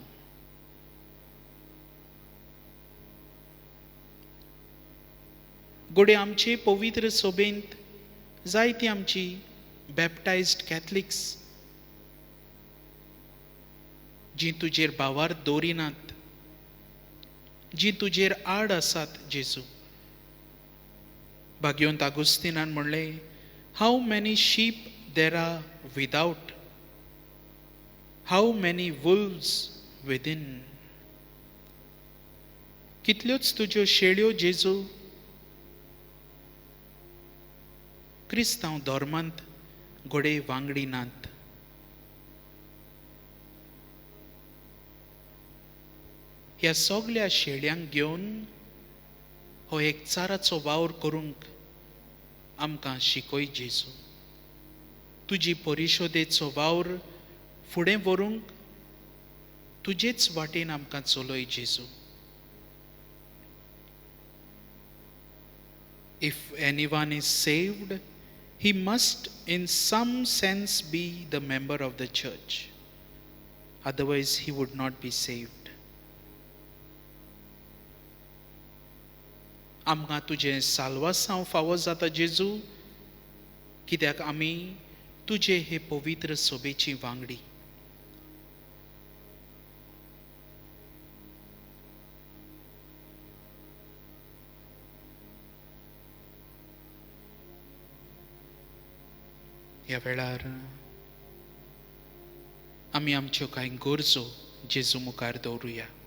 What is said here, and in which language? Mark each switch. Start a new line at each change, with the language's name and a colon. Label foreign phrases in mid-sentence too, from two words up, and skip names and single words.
Konkani: गोडे आमचे पवित्र सभेंत जायतीं आमची बॅप्टायज्ड कॅथलिक्स जीं तुजेर भावार्थ दवरिनात, जीं तुजेर आड आसात जेजू. भाग्यवंत आगुस्तिनान म्हणलें,
English: How many sheep there are without, how many wolves within.
Konkani: कितल्योच तुज्यो शेळयो जेजू क्रिस्तांव धर्मांत घोडे वांगडी नात. ह्या सगळ्या शेळयांक घेवन हो एक चाराचो वावर करूंक आमकां शिकय जेजू. तुजी परिशोदेचो वावर फुडें व्हरूंक तुजेच वाटेन आमकां चलय जेजू.
English: If anyone is saved, he must in some sense be the member of the church. Otherwise he would not be saved.
Konkani: आमकां तुजें साल्वासांव फावो जाता जेजू, कित्याक आमी तुजे हे पवित्र सभेची वांगडी. ह्या वेळार आमी आमच्यो कांय गरजो जेजू मुखार दवरुया.